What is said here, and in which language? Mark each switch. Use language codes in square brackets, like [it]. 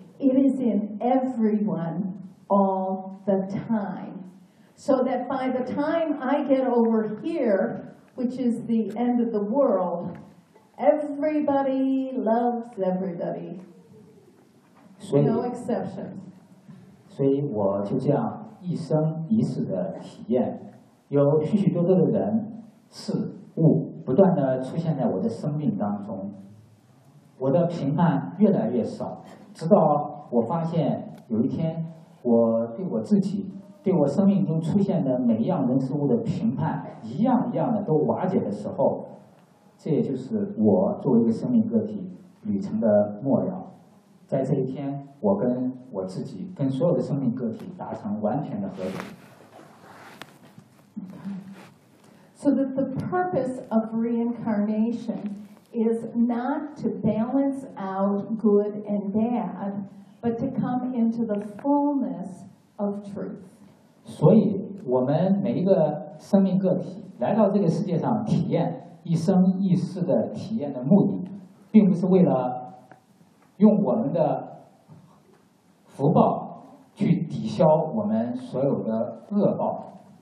[en] It is in everyone all the time. So that by the time I get over here, which is the end of the world, everybody loves everybody. No exceptions. [zh] 所以我就这样一生一世的体验，有许许多多的人事物不断的出现在我的生命当中，我的评判越来越少，直到我发现有一天我对我自己对我生命中出现的每一样人事物的评判一样一样的都瓦解的时候，这也就是我作为一个生命个体旅程的末了。在这一天，我跟我自己，跟所有的生命个体达成完全的合一。 [en] So that the purpose of reincarnation is not to balance out good and bad, but to come into the fullness of truth. [zh] 所以，我们每一个生命个体来到这个世界上体验一生一世的体验的目的，并不是为了。用我们的福报去抵消我们所有的恶报。